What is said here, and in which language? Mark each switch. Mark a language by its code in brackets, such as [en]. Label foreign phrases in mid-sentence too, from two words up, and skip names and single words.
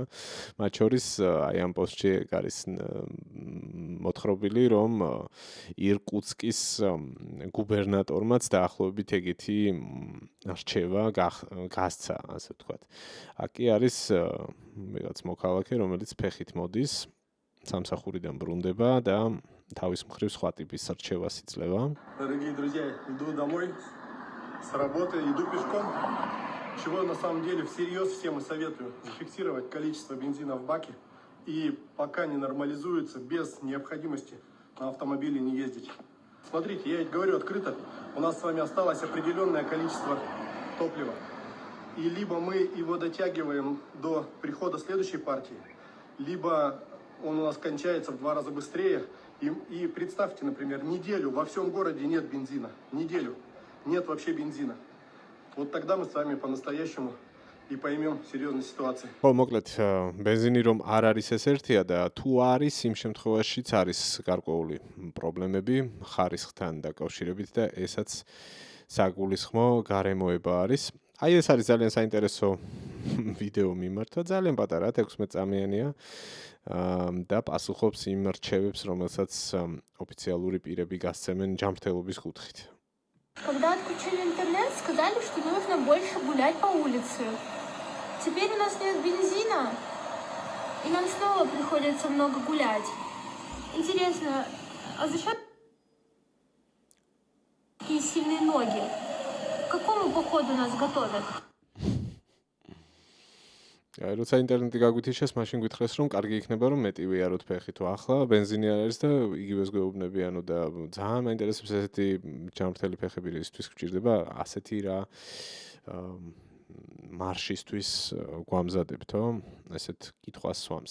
[ka] მათ შორის აი ამ პოსტში არის მოთხრობილი, რომ ირკუტსკის გუბერნატორმაც დაახლოებით ეგეთი რჩევა გასცა, ასე ვთქვათ. Აკი არის ვიღაც მოქალაქე, რომელიც ფეხით მოდის, სამსახურიდან ბრუნდება და თავის მხრივ სხვა ტიპის რჩევას იძლევა. [ru] Дорогие друзья, иду домой с работы, иду пешком. Чего на самом деле всерьез всем и советую зафиксировать количество бензина в баке и пока не нормализуется, без необходимости на автомобиле не ездить. Смотрите, я ведь говорю открыто, у нас с вами осталось определенное количество топлива. И либо мы его дотягиваем до прихода следующей партии, либо он у нас кончается в 2 раза быстрее. И представьте, например, неделю во всем городе нет бензина. Неделю нет вообще бензина. Вот тогда мы с вами по-настоящему и поймем серьезность ситуации. [ka] ხო, მოკლედ, бензინი რომ არ არის ეს ერთია და თუ არის, იმ შემთხვევაშიც არის გარკვეული პრობლემები ხარისხთან დაკავშირებით და ესაც საგულისხმო გარემოება არის. Აი ეს არის ძალიან საინტერესო ვიდეო მიმართვა, ძალიან პატარა, 16 წამიანია და პასუხობს იმ რჩევებს, რომელსაც ოფიციალური პირები გასცემენ ჯანმრთელობის კუთხით. [ru] Когда отключили интернет, сказали, что нужно больше гулять по улице. Теперь у нас нет бензина, и нам снова приходится много гулять. Интересно, а зачем такие сильные ноги? К какому походу нас готовят? [ka] როცა ინტერნეტი გაგვითიშეს, მაშინ გითხრეს, რომ კარგი იქნება, რომ მეტი ვიაროთ ფეხი თუ ახლა бенზინი არ არის და იგივეს გვეუბნებიანო და ძალიან მაინტერესებს ესეთი ჯანმრთელი ფეხები რისთვის გვჭირდება, ასეთი რა მარშისთვის გვამზადებთო, ესეთ კითხვას სვამს.